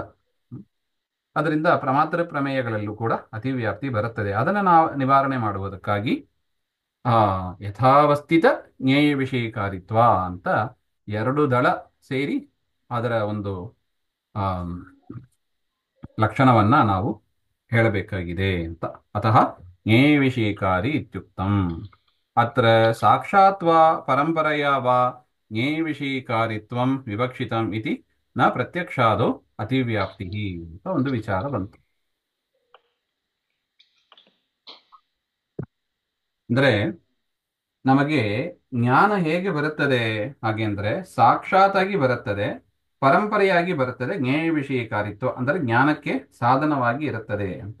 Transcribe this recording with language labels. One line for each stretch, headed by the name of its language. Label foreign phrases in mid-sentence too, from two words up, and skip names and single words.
Kannada: ಅದರಿಂದ ಪ್ರಮಾತೃ ಪ್ರಮೇಯಗಳಲ್ಲೂ ಕೂಡ ಅತಿವ್ಯಾಪ್ತಿ ಬರುತ್ತದೆ. ಅದನ್ನು ನಾವು ನಿವಾರಣೆ ಮಾಡುವುದಕ್ಕಾಗಿ
Sanskrit: ಯಥಾವಸ್ಥಿತ ಜ್ಞೇಯ ವಿಷಯೀಕಾರಿತ್ವ
Kannada: ಅಂತ ಎರಡು ದಳ ಸೇರಿ ಅದರ ಒಂದು ಲಕ್ಷಣವನ್ನ ನಾವು ಹೇಳಬೇಕಾಗಿದೆ ಅಂತ.
Sanskrit: ಅತಃ ङे विषयिकारी इत्युक्तम् अत्र साक्षात् वा परम्परया वा ङे विषयिकारित्वं विवक्षितम् इति न प्रत्यक्षादौ अतिव्याप्तिः
Kannada: ಅಂತ ಒಂದು ವಿಚಾರ ಬಂತು. ಅಂದ್ರೆ ನಮಗೆ ಜ್ಞಾನ ಹೇಗೆ ಬರುತ್ತದೆ ಹಾಗೆ ಅಂದ್ರೆ ಸಾಕ್ಷಾತ್ತಾಗಿ ಬರುತ್ತದೆ, ಪರಂಪರೆಯಾಗಿ ಬರುತ್ತದೆ.
Sanskrit: ಜ್ಞೇಯ ವಿಷಯಕಾರಿತ್ವ
Kannada: ಅಂದರೆ ಜ್ಞಾನಕ್ಕೆ ಸಾಧನವಾಗಿ ಇರುತ್ತದೆ ಅಂತ.